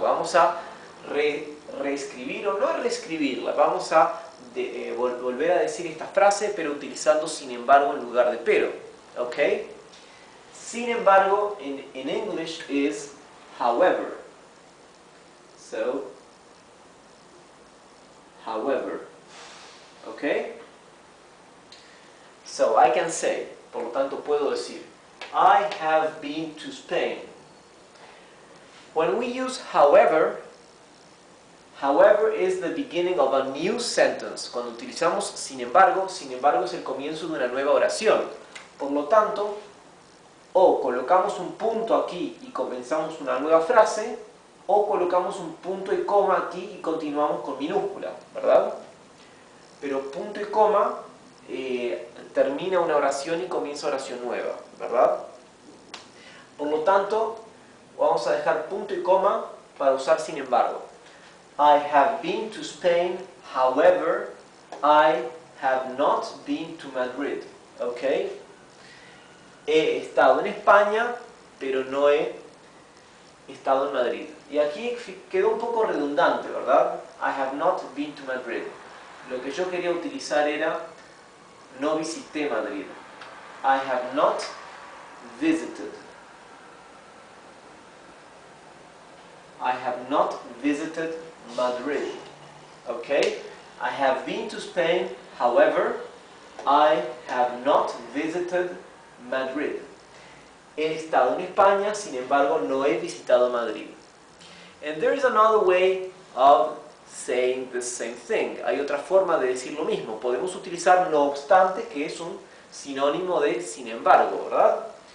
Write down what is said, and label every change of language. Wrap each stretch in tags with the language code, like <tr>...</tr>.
<es>Vamos a reescribir, o no reescribirla, vamos a volver a decir esta frase, pero utilizando sin embargo en lugar de pero, okay?</es> <en>Sin embargo, in English is however. So, however. Okay? So, I can say,</en> <es>por lo tanto puedo decir,</es> <en>I have been to Spain. When we use however is the beginning of a new sentence.</en> <es>Cuando utilizamos sin embargo es el comienzo de una nueva oración. Por lo tanto, o colocamos un punto aquí y comenzamos una nueva frase, o colocamos un punto y coma aquí y continuamos con minúscula, ¿verdad? Pero punto y coma termina una oración y comienza oración nueva, ¿verdad? Por lo tanto, vamos a dejar punto y coma para usar sin embargo.</es> <en>I have been to Spain, however, I have not been to Madrid. ¿Ok?</en> <es>He estado en España, pero no he estado en Madrid. Y aquí quedó un poco redundante, ¿verdad?</es> <en>I have not been to Madrid.</en> <es>Lo que yo quería utilizar era no visité Madrid.</es> <en>I have not visited. I have not visited Madrid. Okay? I have been to Spain, however, I have not visited Madrid.</en> <es>He estado en España, sin embargo, no he visitado Madrid.</es> <en>And there is another way of saying the same thing.</en> <es>Hay otra forma de decir lo mismo. Podemos utilizar no obstante, que es un sinónimo de sin embargo, ¿verdad?</es>